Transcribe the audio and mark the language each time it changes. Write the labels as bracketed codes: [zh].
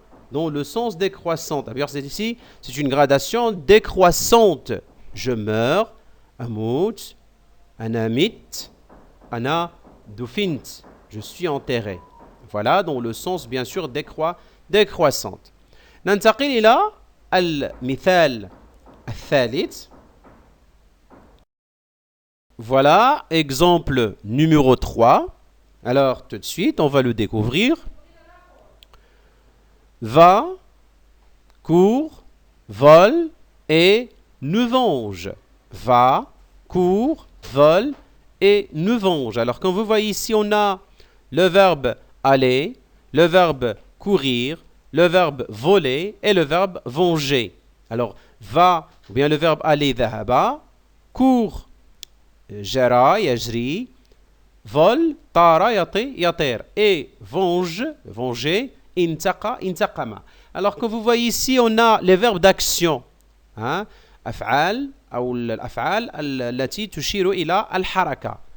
[fr] Dont le sens décroissant. D'ailleurs, c'est une gradation décroissante. Je meurs, [ar] أموت, أنا مت. أنا دفنت. [fr] Je suis enterré. Voilà, dans le sens bien sûr décroissante. [ar] ننتقل إلى المثال الثالث. [fr] Voilà, exemple numéro 3. Alors, tout de suite, on va le découvrir. Va, court, vole et ne venge. Va, court, vole et ne venge. Alors, quand vous voyez ici, on a le verbe aller, le verbe courir, le verbe voler et le verbe venger. Alors, va, ou bien le verbe aller, dhahaba, court, jara, yajri, vol, tara, yati, yatir, et venge, venger, intaqa, intaqama. Alors que vous voyez ici, on a les verbes d'action. [ar] أفعال أو الأفعال التي تشير إلى الحركة.